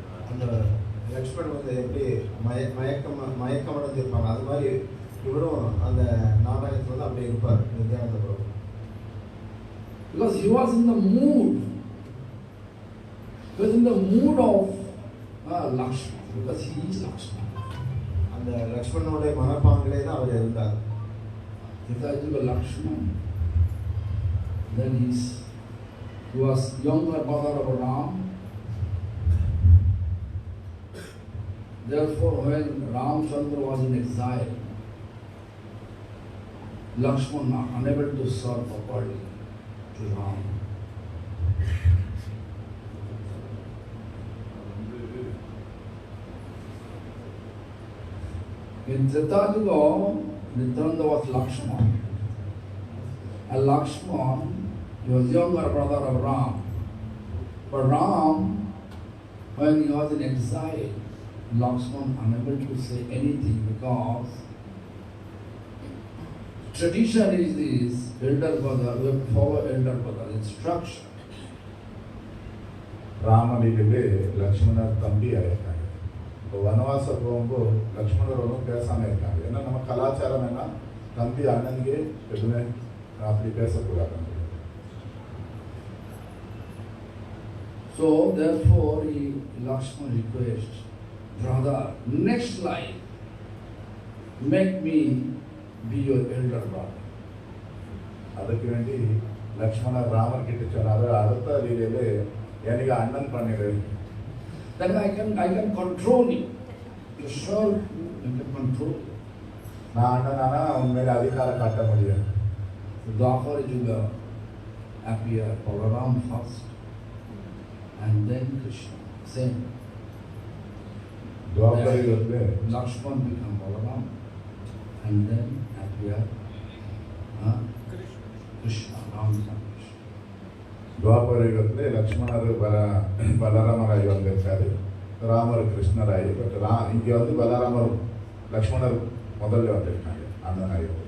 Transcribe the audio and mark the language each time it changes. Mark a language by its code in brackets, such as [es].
[ta] அந்த லக்ஷ்மணன் வந்து எப்படி மயக்கம் அடைஞ்சிருப்பாங்க, அது மாதிரி இவரும் அந்த நாடகத்தில் வந்து அப்படி இருப்பார் நித்யானந்த பிரபு. [en] Because he was in the mood. He was in the mood of Lakshmana, because he is Lakshmana. அந்த லக்ஷ்மணனுடைய மனப்பாங்கிலே தான் அவர் இருந்தார். Sitajiva Lakshmana. Then he was younger brother of Ram. Therefore, when Ramchandra was in exile, Lakshmana unable to serve properly to Ram. In Treta Yuga, Nityananda was Lakshmana. And Lakshmana, he was younger brother of Ram. But Ram, when he was in exile, Lakshmana unable to say anything because tradition is this, elder brother, we have to follow elder brother instruction. [ta] ராமலீலையிலே லக்ஷ்மணர் தம்பி ஆயிருக்காங்க. இப்போ வனவாசம் போகும்போது லக்ஷ்மணர் ஒன்றும் பேசாமல் இருக்காங்க. ஏன்னா நம்ம கலாச்சாரம் என்ன, தம்பி அண்ணனுக்கு எதுவுமே அப்படி பேசக்கூடாது. [en] So therefore, Lakshmana requests, brother, next life, make me be your elder brother. [ta] அதுக்கு வேண்டி லக்ஷ்மணர் ராமர் கிட்ட சொன்னாரு, அடுத்த லீலையிலே எனக்கு அண்ணன் பண்ணிடு. [en] Then I can control you. To serve you, I can control you. [ta] நான் அண்ணனானா உன் மேலே அதிகாரம் காட்ட முடியும். [en] Dwapara Yuga appear Balaram first and then Krishna. Same. [ta] துவாபர யுகத்திலே [en] Lakshmana become Balaram and then appear Krishna, Ram become Krishna. [ta] துவாபர யுகத்திலே லக்ஷ்மணர் பலராமராய் வந்திருக்காரு, Ramar கிருஷ்ணராய். But இங்கே வந்து பலராமர் லக்ஷ்மணர் முதல்ல வந்திருக்காங்க அண்ணனாய்.